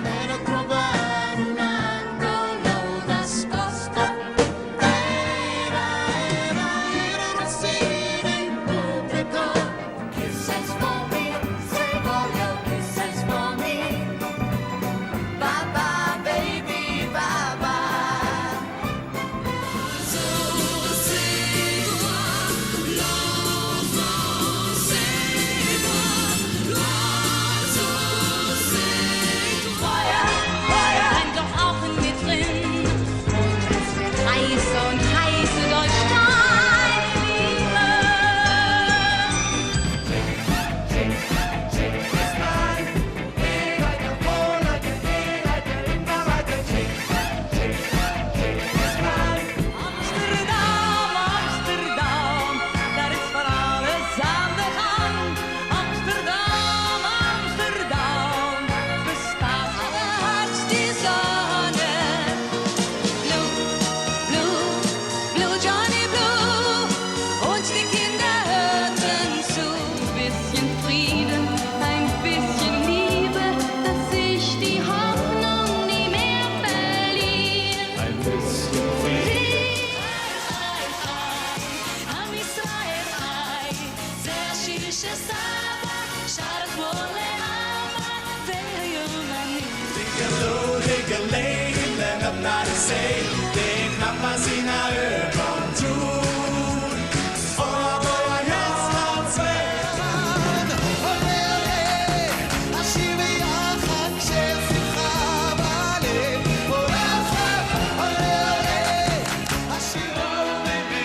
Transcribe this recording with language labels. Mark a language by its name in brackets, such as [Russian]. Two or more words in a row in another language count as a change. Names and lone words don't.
[Italian] Per trovare un angolo nascosto. Era rossina in pubblico. [English] Kisses for me, say all your kisses for me. Bye bye, baby, bye bye. [German] Brennt doch auch in mir drin und heiße durch deine Liebe. [Dutch] Amsterdam, daar is van alles aan de hand. Amsterdam, bestaat [German] Hat die Sonne. Blue, Johnny Blue. Und die Kinder hörten zu. Ein bisschen Frieden, ein bisschen Liebe, dass sich die Hoffnung nie mehr verliert. Ein bisschen [Hebrew] עם ישראל חי, זה השיר שסבא שר אתמול לאבא, והיום אני. [Swedish] Ligger lämnar sig, det är knappt sina ögon tror. Och jag börjar helst att sväva. Olé, olé, [Hebrew] השיר ביחד כששיחה בלב. עולה, עולה, השיר עולה.